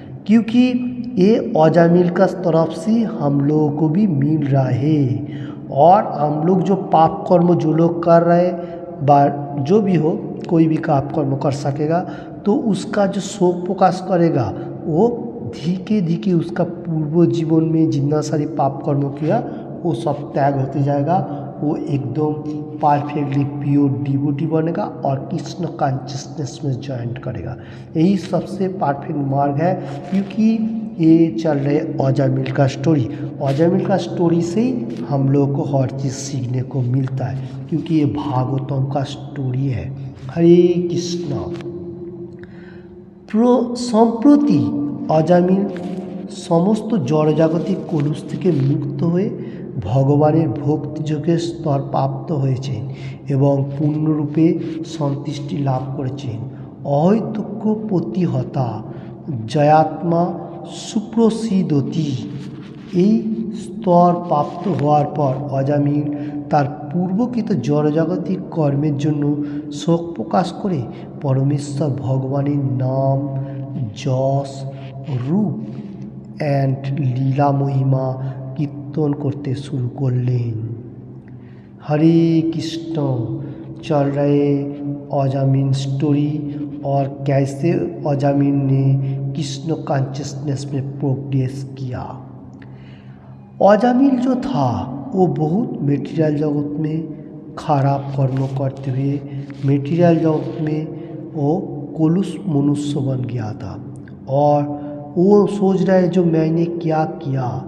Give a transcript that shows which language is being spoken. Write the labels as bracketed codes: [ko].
[hi] क्योंकि ये अजामिल का तरफ से हम लोगों को भी मिल रहा है और हम लोग जो पाप कर्म जो लोग कर रहे बा जो भी हो कोई भी पाप कर्म कर सकेगा तो उसका जो शोक प्रकाश करेगा वो धीरे धीरे उसका पूर्व जीवन में जितना सारी पाप कर्म किया वो सब त्याग होते जाएगा, वो एकदम परफेक्टली प्योर डिवोटी बनेगा और कृष्ण कॉन्शियसनेस में ज्वाइन करेगा। यही सबसे परफेक्ट मार्ग है। क्योंकि ये चल रहे अजामिल का स्टोरी, अजामिल का स्टोरी से ही हम लोग को हर चीज़ सीखने को मिलता है क्योंकि ये भागवतम का स्टोरी है। हरे कृष्ण। सम्प्रति अजामिल समस्त जड़जागतिक कलुष [bn] থেকে মুক্ত হয়ে ভগবানের ভক্তিযোগের স্তর প্রাপ্ত হয়েছেন এবং পূর্ণরূপে সন্তুষ্টি লাভ করেছেন। [sa] অহৈতুক্য প্রতিহতা জয়াত্মা সুপ্রসিদতি। [bn] এই স্তর প্রাপ্ত হওয়ার পর অজামিল তার পূর্বকৃত জড়জাগতিক কর্মের জন্য শোক প্রকাশ করে পরমেশ্বর ভগবানের নাম যশ রূপ [hi] एंड लीला महिमा कीर्तन करते शुरू कर लें। हरे कृष्ण। चल रहे अजामिल स्टोरी और कैसे अजामिल ने कृष्ण कॉन्शियसनेस में प्रोग्रेस किया। अजामिल जो था वो बहुत मटेरियल जगत में खराब कर्म करते हुए मटेरियल जगत में वो कलुष मनुष्य बन गया था और वो सोच रहा है जो मैंने क्या किया।